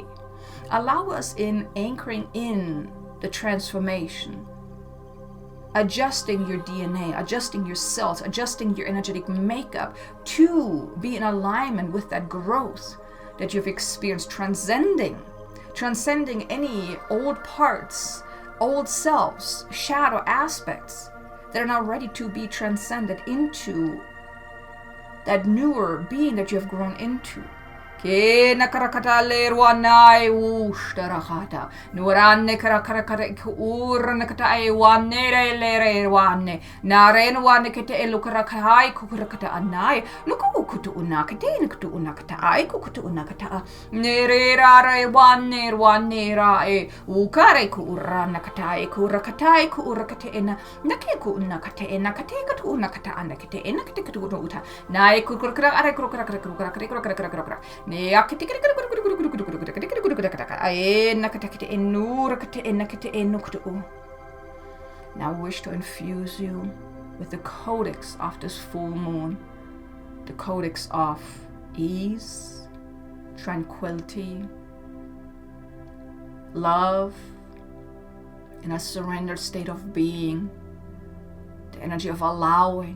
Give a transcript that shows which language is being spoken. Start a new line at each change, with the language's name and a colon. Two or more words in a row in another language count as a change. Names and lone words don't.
English: Allow us in anchoring in the transformation, adjusting your DNA, adjusting your cells, adjusting your energetic makeup to be in alignment with that growth that you've experienced, transcending any old parts, old selves, shadow aspects that are now ready to be transcended into that newer being that you have grown into. Ke nakarakata lerwanai ushtarahata nuranne karakaraka urnakata ai wanere lere wanne naren wanne kete elukarakai kukurakata anai nuku kutu unakate kutu unakata ai kutu unakata nerera wanera e ukare ku urana kata e kurakata ku urakate ena nake ku unakate ena kate kutu unakata anakate ena kate kutu uta nai ku kurakara are kurakara ne akate ai nakate enurakate enakate enukutu. Now I wish to infuse you with the codex of this full moon, the codex of ease, tranquility, love, in a surrendered state of being, the energy of allowing.